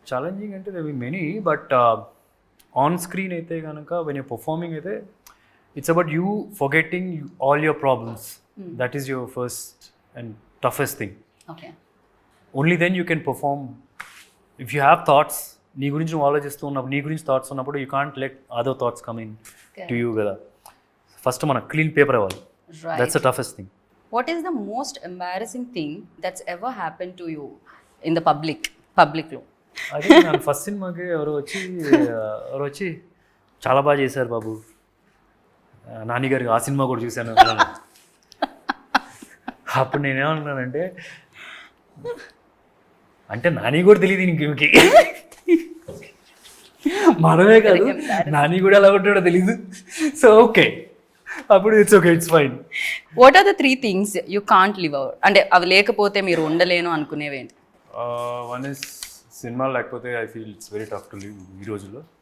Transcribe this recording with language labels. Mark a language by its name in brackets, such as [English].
[English] challenging అంటే there be many, but on screen [Telugu] అయితే కనుక [English] When you're performing అయితే it's about you forgetting all your problems. That is your first and toughest thing. Okay. Only then you can perform. If you have thoughts, [Telugu] నీ గురించి నువ్వు ఆలోచిస్తూ ఉన్నప్పుడు, నీ గురించి థాట్స్ ఉన్నప్పుడు [English] You can't let other thoughts come in to you కదా. First [Telugu] మన క్లీన్ పేపర్ అవ్వాలి. [English] That's the toughest thing. What is the most embarrassing thing that's ever happened to you in the public లో? [Telugu] అదే నేను first సినిమాకి ఎవరు వచ్చి చాలా బాగా చేశారు బాబు, నాని గారికి ఆ సినిమా కూడా చూశాను. అప్పుడు నేనేమన్నానంటే, అంటే నాని కూడా తెలియదు ఇంకేమికి, మనమే కాదు నాని కూడా ఎలా ఉంటాడో తెలీదు. [English] So okay, అప్పుడు it's okay, it's fine. What are the 3 things you can't live out? [Telugu] అంటే అవి లేకపోతే మీరు ఉండలేను అనుకునేవేంటి? [English] one is cinema లేకపోతే I feel it's very tough to live [Telugu] ఈ రోజుల్లో.